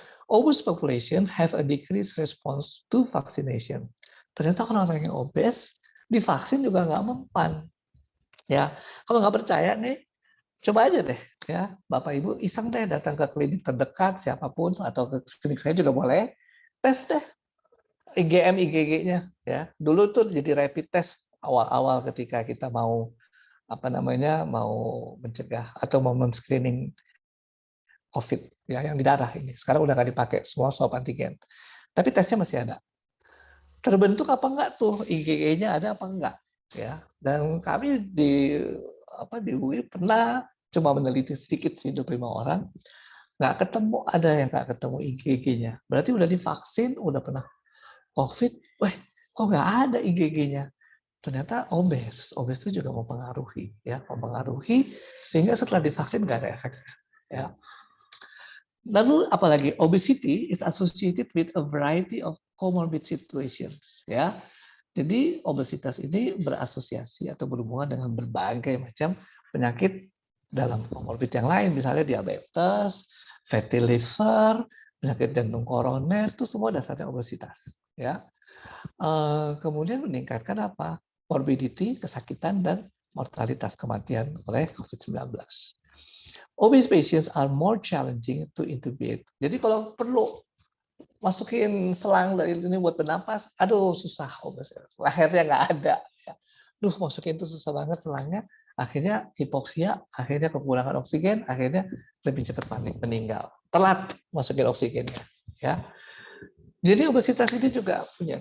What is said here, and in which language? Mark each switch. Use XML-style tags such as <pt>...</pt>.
<en>Obese population have a decreased response to vaccination.</en> <id>Ternyata orang-orang yang obes divaksin juga nggak mempan. Ya, kalau nggak percaya nih, coba aja deh ya, Bapak Ibu iseng deh datang ke klinik terdekat siapapun atau ke klinik saya juga boleh, tes deh IgM IgG-nya ya. Dulu tuh jadi rapid test awal-awal ketika kita mau mau mencegah atau mau men-screening COVID ya yang di darah ini. Sekarang udah nggak dipakai, semua swab antigen. Tapi tesnya masih ada. Terbentuk apa enggak tuh IgG-nya ada apa enggak ya. Dan kami di UI pernah coba meneliti sedikit sih 25 orang, nggak ketemu ada yang nggak ketemu IgG-nya. Berarti udah divaksin, udah pernah COVID, kok nggak ada IgG-nya? Ternyata obes itu juga mempengaruhi ya, sehingga setelah divaksin nggak ada efek ya. Lalu apalagi</id> <en>obesity is associated with a variety of comorbid situations ya.</en> <id>Jadi obesitas ini berasosiasi atau berhubungan dengan berbagai macam penyakit dalam comorbid yang lain, misalnya diabetes, fatty liver, penyakit jantung koroner, itu semua dasarnya obesitas ya. Kemudian meningkatkan apa? Morbidity, kesakitan dan mortalitas kematian oleh COVID-19.</id> <en>Obese patients are more challenging to intubate.</en> <id>Jadi kalau perlu masukin selang dari ini buat bernapas, aduh susah obes. Lehernya nggak ada. Duh, masukin itu susah banget selangnya. Akhirnya hipoksia, akhirnya kekurangan oksigen, akhirnya lebih cepat meninggal. Telat masukin oksigennya. Ya. Jadi obesitas ini juga punya.</id>